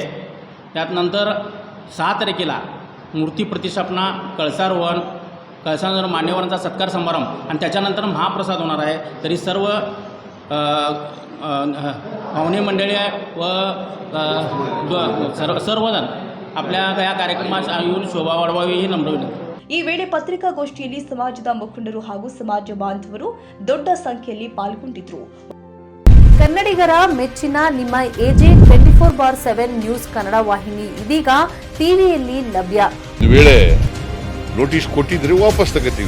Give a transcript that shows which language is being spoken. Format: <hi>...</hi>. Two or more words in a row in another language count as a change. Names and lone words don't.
<mr>त्यानंतर 6 तारखेला मूर्ती प्रतिष्ठापना कळसारोहण मान्यवरांचा सत्कार समारंभ आणि त्याच्यानंतर महाप्रसाद होणार आहे. तरी सर्व पाहुणे मंडळी व सर्वजण आपल्या या कार्यक्रमात येऊन शोभा वाढवावी ही नम्र विनंती.</mr> <kn>ಈ ವೇಳೆ ಪತ್ರಿಕಾಗೋಷ್ಠಿಯಲ್ಲಿ ಸಮಾಜದ ಮುಖಂಡರು ಹಾಗೂ ಸಮಾಜ ಬಾಂಧವರು ದೊಡ್ಡ ಸಂಖ್ಯೆಯಲ್ಲಿ ಪಾಲ್ಗೊಂಡಿದ್ದರು. ಕನ್ನಡಿಗರ ಮೆಚ್ಚಿನ ನಿಮ್ಮ ಎಜೆ 24/7 ನ್ಯೂಸ್ ಕನ್ನಡ ವಾಹಿನಿ ಇದೀಗ ಟಿವಿಯಲ್ಲಿ ಲಭ್ಯ. ಒಂದು ವೇಳೆ ನೋಟಿಸ್ ಕೊಟ್ಟಿದ್ರೆ ವಾಪಸ್ ತಗೋತೀವಿ.</kn>